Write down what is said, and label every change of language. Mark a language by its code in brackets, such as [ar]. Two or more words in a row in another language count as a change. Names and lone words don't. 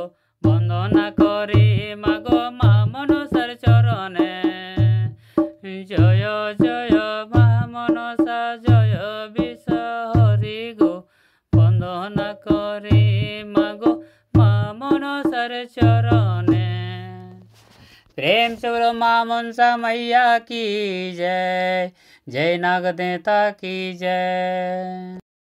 [bn] বন্দনা করি মাগো মা মনসার চরণে। জয় জয় মা মনসা, জয় বিষ হরি গো। বন্দনা করি মাগো মা মনসার চরণে। [hi] प्रेम से बोलो मां मनसा मैया की जय। जय नाग देवता की जय।